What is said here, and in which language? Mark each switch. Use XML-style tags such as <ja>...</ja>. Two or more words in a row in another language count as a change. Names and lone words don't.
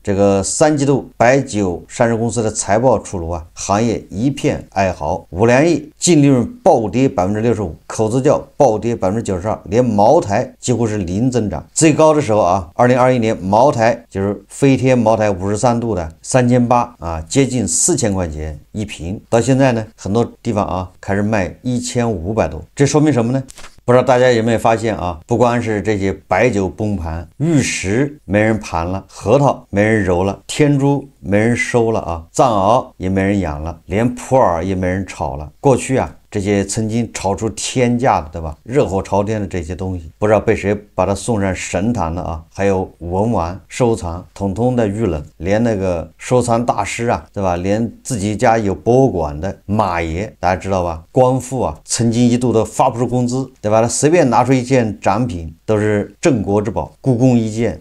<zh>这個3季度白酒上市公司的財報出爐啊，行業一片哀嚎，5兩億淨利潤暴跌65%，口子窖暴跌92%，連茅台幾乎是零增長。最高的時候啊，2021年茅台就是飛天茅台53度的3800啊，接近4000塊錢一瓶。到現在呢，很多地方啊開始賣1500多，這說明什麼呢？不知道大家有沒有發現啊？不光是这些白酒崩盘，玉石没人盘了，核桃没人揉了，天珠没人收了啊，藏獒也没人養了，连普洱也没人炒了。过去啊，这些曾经炒出天價的，对吧？熱火朝天的這些東西，不知道被誰把它送上神壇了啊！還有文玩收藏，統統的遇冷，連那個收藏大師啊，對吧？連自己家有博物館的馬爺，大家知道吧？光復啊，曾經一度都發不出工資，對吧？他隨便拿出一件展品都是鎮國之寶，故宮一件。</zh>